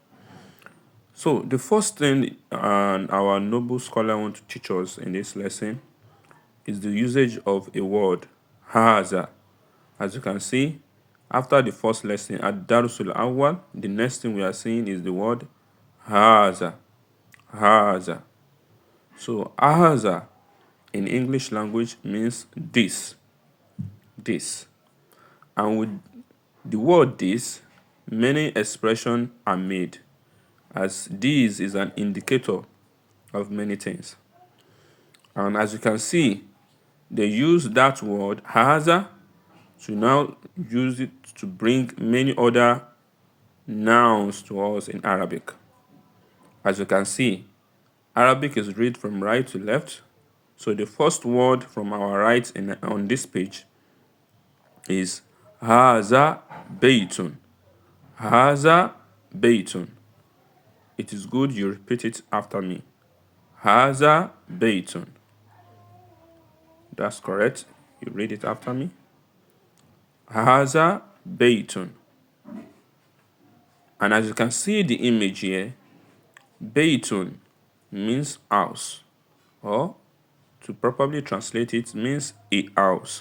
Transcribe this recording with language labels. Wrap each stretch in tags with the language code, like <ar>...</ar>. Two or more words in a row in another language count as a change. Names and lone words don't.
<en>So the first thing our noble scholar wants to teach us in this lesson is the usage of a word, haza. As you can see, after the first lesson at Daarus Awwal, the next thing we are seeing is the word haza. Haza. So haza in English language means this. This. And with the word this, many expressions are made, as this is an indicator of many things. And as you can see, they use that word haza to now use it to bring many other nouns to us in Arabic. As you can see, Arabic is read from right to left. So the first word from our right on this page is</en> <ar>هذا بيت. هذا بيت.</ar> <en>It is good you repeat it after me.</en> <ar>هذا بيت.</ar> <en>That's correct. You read it after me.</en> <ar>هذا بيت.</ar> <en>And as you can see the image here, baytun means house, or to properly translate it means a house.</en>